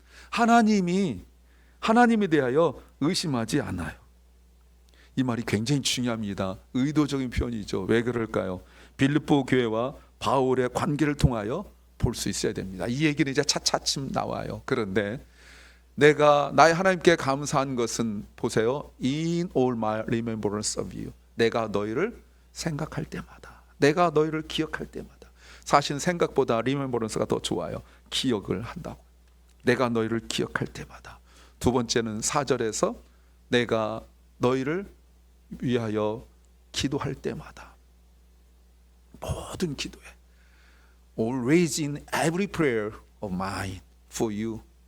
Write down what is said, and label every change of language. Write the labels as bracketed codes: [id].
[ko] 하나님에 대하여 의심하지 않아요. 이 말이 굉장히 중요합니다. 의도적인 표현이죠. 왜 그럴까요? 빌립보 교회와 바울의 관계를 통하여 볼 수 있어야 됩니다. 이 얘기는 이제 차차침 나와요. 그런데 내가 나의 하나님께 감사한 것은 보세요. [en] In all my remembrance of you. [ko] 내가 너희를 생각할 때마다, 내가 너희를 기억할 때마다. 사실 생각보다 remembrance가 더 좋아요. 기억을 한다고. 내가 너희를 기억할 때마다. 두 번째는 4절에서 내가 너희를 위하여 기도할 때마다. 모든 기도에 [en] always in every prayer of mine for you.